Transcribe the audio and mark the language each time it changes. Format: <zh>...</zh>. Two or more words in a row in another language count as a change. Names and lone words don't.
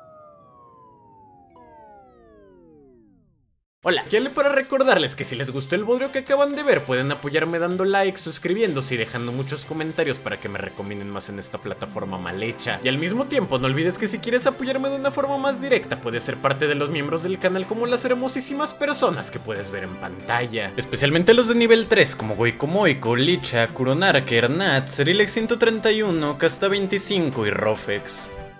<es>Hola, ¿qué le para recordarles que si les gustó el bodrio que acaban de ver pueden apoyarme dando like, suscribiéndose y dejando muchos comentarios para que me recomienden más en esta plataforma mal hecha. Y al mismo tiempo no olvides que si quieres apoyarme de una forma más directa puedes ser parte de los miembros del canal como las hermosísimas personas que puedes ver en pantalla, especialmente los de nivel 3 como Goiko Moiko, Licha, Kuronarker, Nat, Serilex 131, Casta 25 y Rofex.</es>